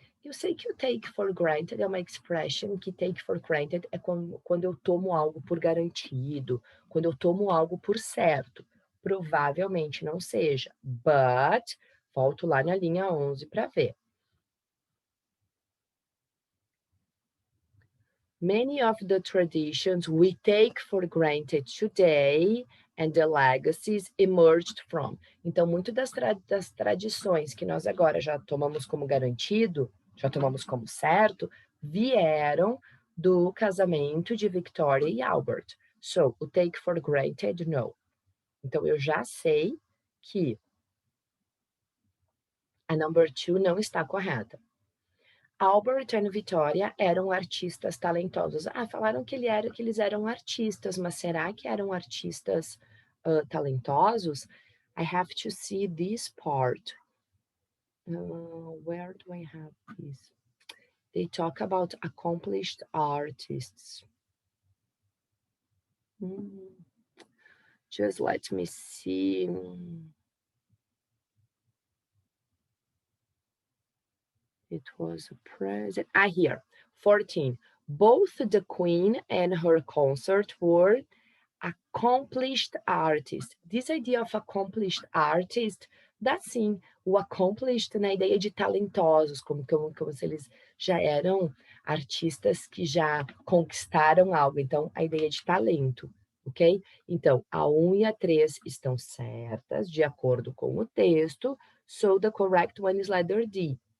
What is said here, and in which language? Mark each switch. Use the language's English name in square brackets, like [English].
[Portuguese] Eu sei que o [English] take for granted [Portuguese] é uma expression que take for granted é quando eu tomo algo por garantido, quando eu tomo algo por certo. Provavelmente não seja, but volto lá na linha 11 para ver. [English] Many of the traditions we take for granted today and the legacies emerged from. [Portuguese] Então, muito das tradições que nós agora já tomamos como garantido, já tomamos como certo, vieram do casamento de Victoria e Albert. So, o take for granted, no. Então, eu já sei que a number 2 não está correta. Albert e Vitória eram artistas talentosos. Ah, falaram que eles eram artistas, mas será que eram artistas talentosos? [English] I have to see this part. Where do I have this? They talk about accomplished artists. Just let me see. It was a present. Here, 14. Both the Queen and her consort were accomplished artists. This idea of accomplished artist [Portuguese] dá sim o accomplished na ideia de talentosos, como se eles já eram artistas que já conquistaram algo. Então, a ideia de talento, ok? Então, a 1 e a 3 estão certas, de acordo com o texto, [English] so the correct one is letter D.